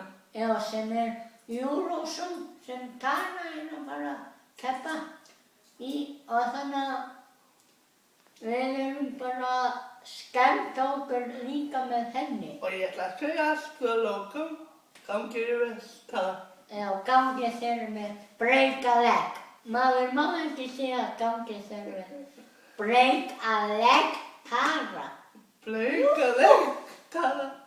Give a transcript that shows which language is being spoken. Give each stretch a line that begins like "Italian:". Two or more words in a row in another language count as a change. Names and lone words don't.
Icelandic: Já, sem Eurovision, sem Tara að fara að keppa í. Og þannig að við erum bara að skemmta okkur líka með henni. Og ég ætla að segja allt að lokum. Gangi þér vel, Tara. Já, gangi þér með
English: break a leg.
Icelandic: Maður má ekki segja gangi þér vel.
English: Break a leg, Tara. Break a leg, Tara.